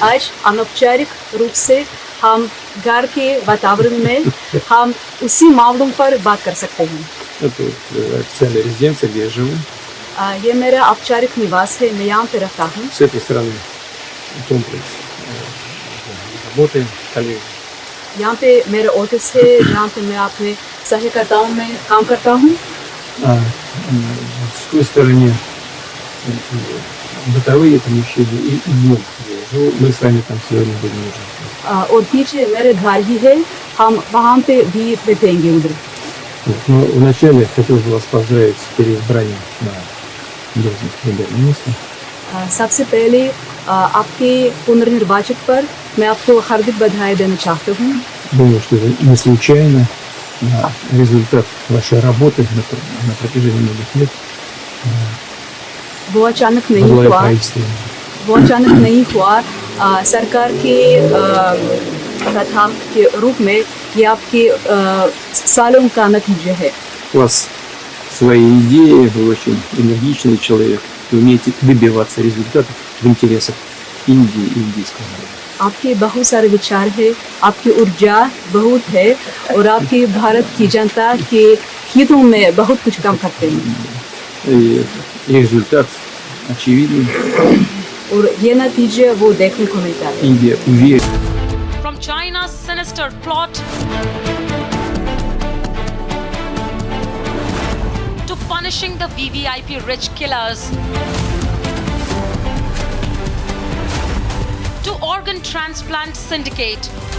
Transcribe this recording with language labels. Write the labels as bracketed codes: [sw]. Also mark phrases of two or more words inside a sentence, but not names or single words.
[hi] आज अनौपचारिक रूप से हम घर के वातावरण में हम उसी मामलों पर बात कर सकते हैं। [ru] Это официальная резиденция, где я живу. [hi] ये मेरा औपचारिक निवास है, मैं यहाँ पे रहता हूँ। [ru] С этой стороны комплекс. Работаем, коллеги. [hi] यहाँ पे मेरा ऑफिस है, यहाँ पे मैं अपने सहकर्ताओं में काम करता हूँ। [ru] С той стороны бытовые помещения и дом. Мы с вами там сегодня будем уже. [hi] और पीछे मेरे घर ही है, हम वहाँ पे भी बैठेंगे उधर। [ru] Но вначале хотел бы вас поздравить с переизбранием на должность премьер-министра. [hi] सबसे पहले आपके पुनर्निर्वाचित पर मैं आपको हार्दिक बधाई देना चाहती हूँ। [ru] Думаю, что это не случайно. Результат вашей работы на протяжении многих лет. [hi] वो अचानक नहीं [ru] Благодаря [hi] हुआ। [ru] правительству. [hi] वो अचानक नहीं हुआ। सरकार के प्रथान के रूप में ये आपके सालों का नतीजा है। [ru] У вас свои идеи, вы очень энергичный человек, вы умеете добиваться результатов в интересах Индии и индийского народа. [hi] आपके बहुत सारे विचार है, आपकी ऊर्जा बहुत है और आपके भारत की जनता के हितों में बहुत कुछ काम करते हैं। [ru] И результат очевидный. [hi] और ये नतीजे वो देखने को मिलता है। [ru] Индия уверена. [en] From China's sinister plot to punishing the VVIP rich killers to organ transplant syndicate.